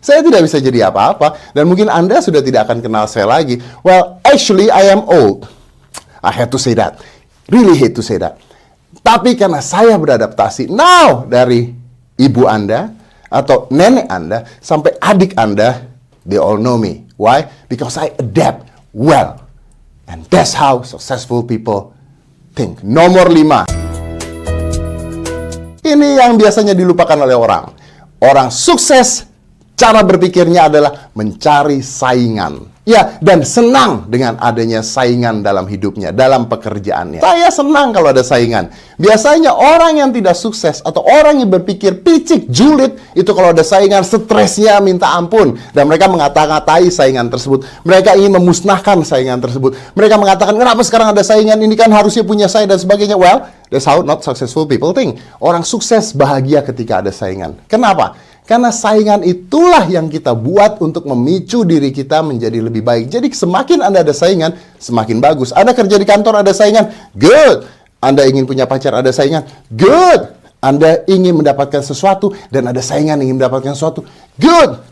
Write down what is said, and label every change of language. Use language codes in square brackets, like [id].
[id] Saya tidak bisa jadi apa-apa. Dan mungkin Anda sudah tidak akan kenal saya lagi. [en] Well, actually I am old. I had to say that. Really hate to say that. [id] Tapi karena saya beradaptasi, now dari ibu Anda atau nenek Anda sampai adik Anda, [en] they all know me. Why? Because I adapt well. And that's how successful people think. [id] Nomor 5. Ini yang biasanya dilupakan oleh orang. Orang sukses, cara berpikirnya adalah mencari saingan. Ya, dan senang dengan adanya saingan dalam hidupnya, dalam pekerjaannya. Saya senang kalau ada saingan. Biasanya orang yang tidak sukses atau orang yang berpikir picik, julid, itu kalau ada saingan, stresnya minta ampun. Dan mereka mengata-ngatai saingan tersebut. Mereka ingin memusnahkan saingan tersebut. Mereka mengatakan, kenapa sekarang ada saingan? Ini kan harusnya punya saya dan sebagainya. [en] Well, that's how not successful people think. [id] Orang sukses bahagia ketika ada saingan. Kenapa? Karena saingan itulah yang kita buat untuk memicu diri kita menjadi lebih baik. Jadi semakin Anda ada saingan, semakin bagus. Anda kerja di kantor ada saingan, good. Anda ingin punya pacar ada saingan, good. Anda ingin mendapatkan sesuatu dan ada saingan ingin mendapatkan sesuatu, good.